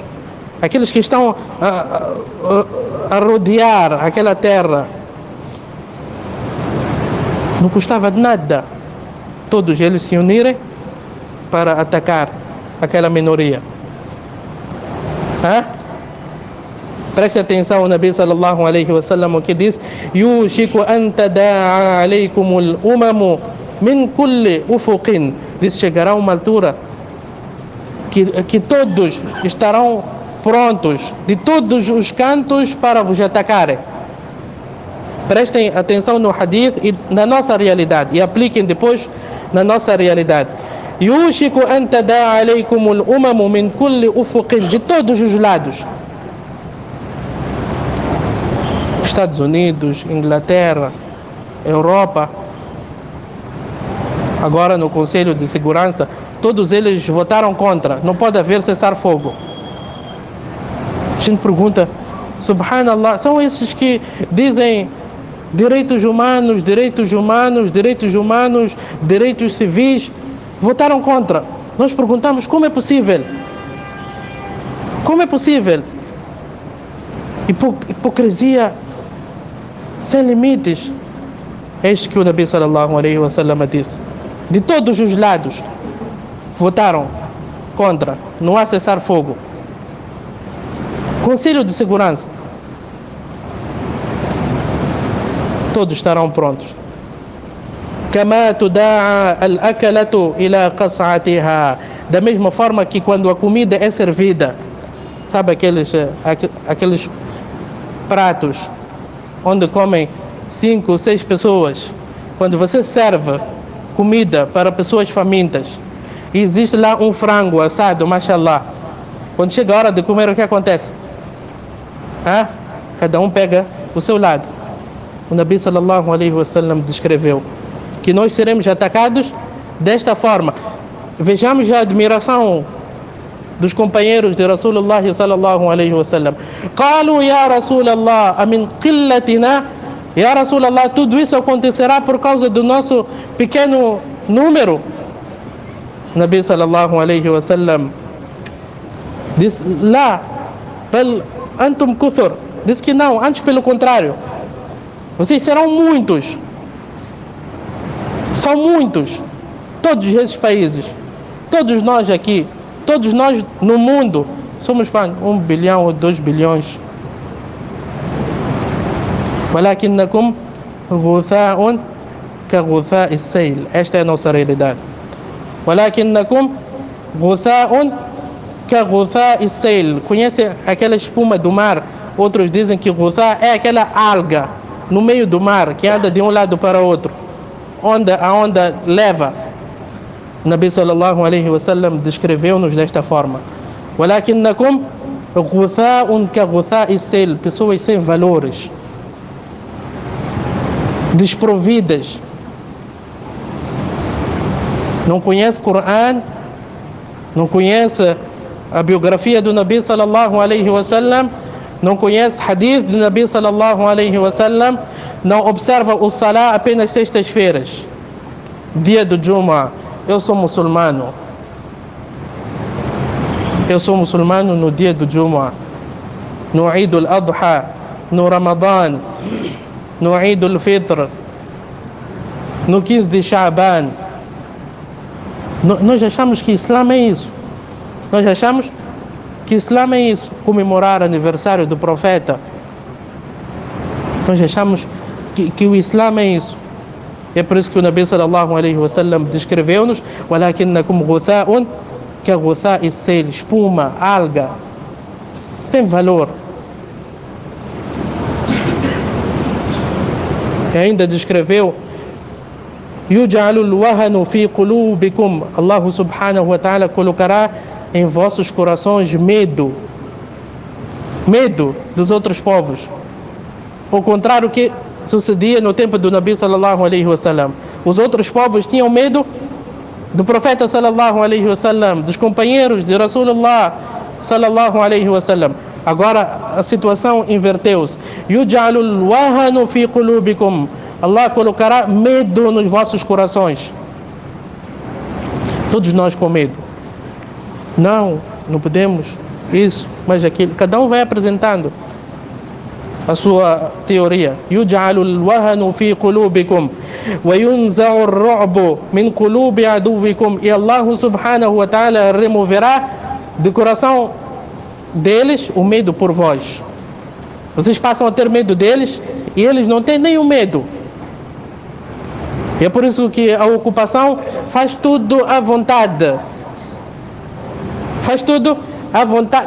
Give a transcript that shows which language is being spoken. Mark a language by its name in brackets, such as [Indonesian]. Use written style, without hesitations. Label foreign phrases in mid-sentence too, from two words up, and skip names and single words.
[Portuguese] Aqueles que estão a rodear aquela terra. Não custava de nada todos eles se unirem para atacar aquela minoria. Preste atenção ao [Arabic] نبي صلى الله عليه وسلم, [Portuguese] que diz: [Arabic] "يوشك أن تداعى عليكم الأمم من كل أفق." [Portuguese] Diz: chegará uma altura que todos estarão prontos de todos os cantos para vos atacarem. Prestem atenção no hadith e na nossa realidade e apliquem depois na nossa realidade. [Arabic] يوشك أن تداعى عليكم الأمم من كل أفق, [Portuguese] de todos os lados. Estados Unidos, Inglaterra, Europa. Agora no Conselho de Segurança, todos eles votaram contra. Não pode haver cessar-fogo. A gente pergunta, subhanallah, são esses que dizem direitos humanos, direitos humanos, direitos humanos, direitos civis, votaram contra. Nós perguntamos, como é possível? Como é possível? Hipocrisia sem limites. É isto que o [Arabic] نبي صلى الله عليه وسلم [Portuguese] disse. de todos os lados, votaram contra, não há cessar-fogo. Conselho de Segurança, todos estarão prontos. [Arabic] كما تداعى الأكلة إلى قصعتها. [Portuguese] Da mesma forma que quando a comida é servida, sabe aqueles pratos onde comem 5 ou 6 pessoas, quando você serve comida para pessoas famintas e existe lá um frango assado, mashallah, quando chega a hora de comer, o que acontece? Cada um pega o seu lado. O [Arabic] نبي صلى الله عليه وسلم [Portuguese] descreveu que nós seremos atacados desta forma. Vejamos a admiração dos companheiros de [Arabic] رسول الله صلى الله عليه وسلم. قالوا يا رسول الله أمن قلتنا. يا رسول الله, [Portuguese] tudo isso acontecerá por causa do nosso pequeno número? [Arabic] نبي صلى الله عليه وسلم [Portuguese] disse: lá, [Arabic] بل أنتم كثر. [Portuguese] Diz que não, antes pelo contrário, vocês serão muitos. São muitos. Todos esses países, todos nós aqui, todos nós no mundo, somos 1 bilhão ou 2 bilhões. [Arabic] ولكنكم غثاء كغثاء السيل. [Portuguese] Esta é a nossa realidade. [Arabic] ولكنكم غثاء كغثاء السيل. [Portuguese] Conhece aquela espuma do mar? Outros dizem que غثاء é aquela alga no meio do mar que anda de um lado para o outro, onde a onda leva. [Arabic] نبي صلى الله عليه وسلم [Portuguese] descreveu-nos desta forma: [Arabic] ولكنكم غثاء كغثاء السيل. [Portuguese] Pessoas sem valores, desprovidas, não conhece o Corão, não conhece a biografia do [Arabic] نبي صلى الله عليه وسلم, [Portuguese] não conhece hadith do [Arabic] نبي صلى الله عليه وسلم, [Portuguese] não observa o Salah apenas sextas-feiras, dia do Jumu'ah. Eu sou muçulmano no dia do Jumu'ah, no Eid al-Adha, no Ramadan, no Eid al-Fitr, no 15 de Sha'ban. Nós achamos que Islã é isso. Nós achamos que Islã é isso, comemorar aniversário do profeta. Nós achamos que o Islã é isso. É por isso que o [Arabic] نبي صلى الله عليه وسلم [Portuguese] descreveu-nos: [Arabic] ولكنكم غثاء كغثاء السيل. [Portuguese] Espuma, alga, sem valor. E ainda descreveu: [Arabic] يجعل الوهن في قلوبكم. الله سبحانه وتعالى [Portuguese] colocará em vossos corações medo dos outros povos. O contrário que sucedia no tempo do [Arabic] نبي صلى الله عليه وسلم. [Portuguese] Os outros povos tinham medo do profeta [Arabic] صلى الله عليه وسلم, [Portuguese] dos companheiros de [Arabic] رسول الله صلى الله عليه وسلم. [Portuguese] Agora a situação inverteu-se. [Arabic] يجعل الوهن في قلوبكم. [Portuguese] Allah colocará medo nos vossos corações. Todos nós com medo. Não podemos isso, mas aquilo. Cada um vai apresentando a sua teoria. [Arabic] يجعل الوهن في قلوبكم وينزع الرعب من قلوب عدوكم. [Portuguese] E [Arabic] الله سبحانه وتعالى [Portuguese] removerá do coração deles o medo por vós. Vocês passam a ter medo deles e eles não têm nenhum medo. E é por isso que a ocupação faz tudo à vontade. Faz tudo à vontade.